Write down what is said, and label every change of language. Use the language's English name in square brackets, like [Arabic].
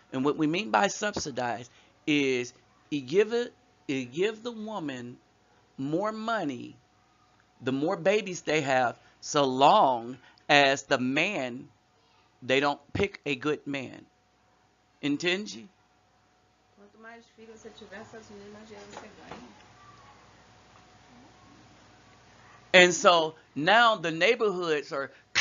[English] And what we mean by subsidize is it give the woman more money the more babies they have, so long as the man, they don't pick a good man. [Portuguese] Entende? Quanto mais filhos você tiver, essas meninas, mais dinheiro você ganha. [English] And so now the neighborhoods are.